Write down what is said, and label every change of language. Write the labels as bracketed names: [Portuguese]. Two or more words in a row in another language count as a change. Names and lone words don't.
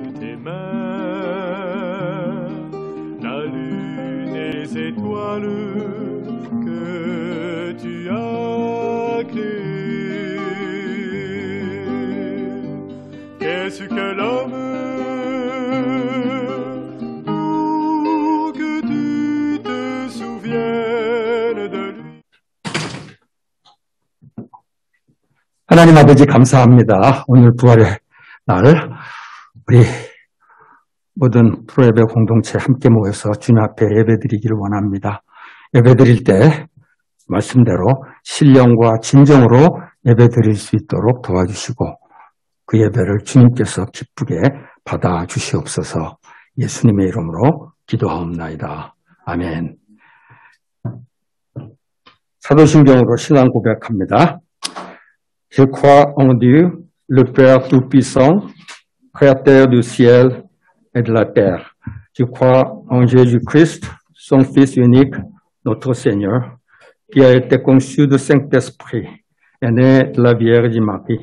[French] tes mains la lune et les étoiles que tu as créées. Qu'est-ce que l'homme pour que tu te souviennes de lui? [Korean] 하나님 아버지 감사합니다. 오늘 부활의 날 우리 모든 프로예배 공동체 함께 모여서 주님 앞에 예배드리기를 원합니다. 예배드릴 때 말씀대로 신령과 진정으로 예배드릴 수 있도록 도와주시고 그 예배를 주님께서 기쁘게 받아주시옵소서. 예수님의 이름으로 기도하옵나이다. 아멘. 사도신경으로 신앙 고백합니다. [French] Je crois en Dieu, le Père Tout-Puissant, Créateur du ciel et de la terre. Je crois en Jésus-Christ, son Fils unique, notre Seigneur, qui a été conçu du Saint-Esprit et né de la Vierge Marie.